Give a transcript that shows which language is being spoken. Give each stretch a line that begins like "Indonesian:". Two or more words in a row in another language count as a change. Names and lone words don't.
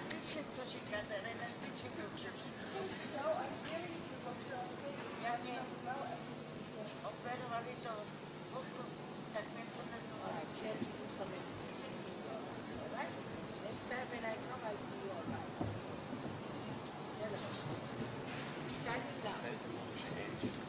Czech: slyšet, co říkáte, neslyším dobře. Já mě operovali to oko, tak mě to neslyším.
English: Next time when I come, I'll see you all right. Standing down.